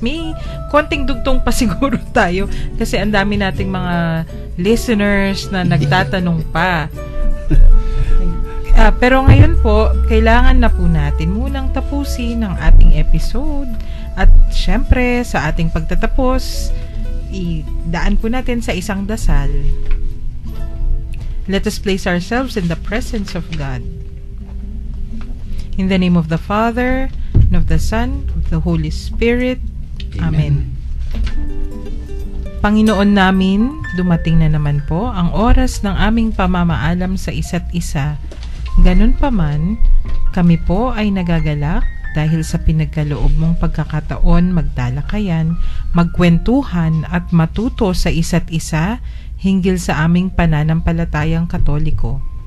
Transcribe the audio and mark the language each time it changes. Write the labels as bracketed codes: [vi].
[tl] May konting dugtong pa siguro tayo kasi ang dami nating mga listeners na nagtatanong pa. Pero ngayon po, kailangan na po natin munang tapusin ang ating episode at syempre sa ating pagtatapos, idaan po natin sa isang dasal. [en] Let us place ourselves in the presence of God. In the name of the Father, and of the Son, of the Holy Spirit. Amen. [tl] Panginoon namin, dumating na naman po ang oras ng aming pamamaalam sa isa't isa. Ganun pa man, kami po ay nagagalak dahil sa pinagkaloob mong pagkakataon magtalakayan, magkwentuhan at matuto sa isa't isa hinggil sa aming pananampalatayang Katoliko.